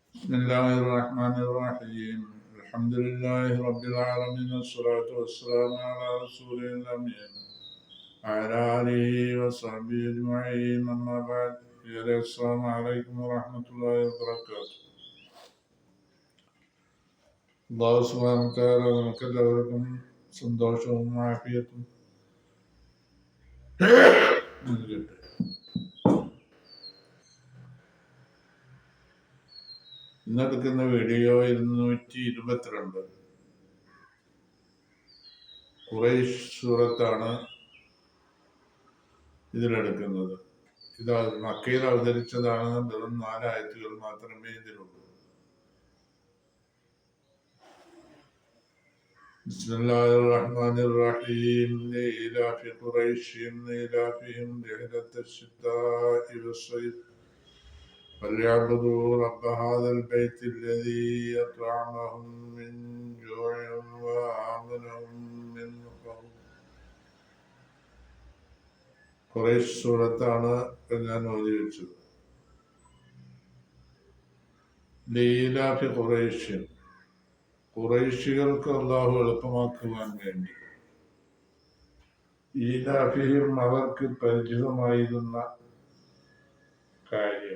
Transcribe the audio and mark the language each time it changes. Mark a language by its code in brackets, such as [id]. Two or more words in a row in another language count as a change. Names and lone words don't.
[ar] بسم الله الرحمن الرحيم الحمد لله رب العالمين والصلاة والسلام على رسوله الأمين وعلى آله وصحبه أجمعين أما بعد السلام عليكم ورحمة الله وبركاته الله سبحانه وتعالى [ml] നമുക്കെല്ലാവർക്കും സന്തോഷവും ആഫിയത്തും നൽകട്ടെ. ഇന്നെടുക്കുന്ന വീഡിയോ 222 ഖുറൈശ് സൂറത്താണ് ഇതിലെടുക്കുന്നത്. ഇത് മക്കയിൽ അവതരിച്ചതാണ്. വെറും 4 ആയത്തുകൾ മാത്രമേ ഇതിലുള്ളൂ. [ar] بسم الله الرحمن الرحيم لإيلاف قريش إيلافهم رحلة الشتاء والصيف فليعبدوا رب هذا البيت الذي أطعمهم من جوع وآمنهم من خوف. [ml] ഖുറൈശ് സൂറത്താണ് ഞാൻ ഓതി വെച്ചത്. [ar] لإيلاف قريش, [ml] ഖുറൈശികൾക്ക് അല്ലാഹു എളുപ്പമാക്കുവാൻ വേണ്ടി. ഈലാഫിഹിം, അവർക്ക് പരിചിതമായിരുന്ന കാര്യം.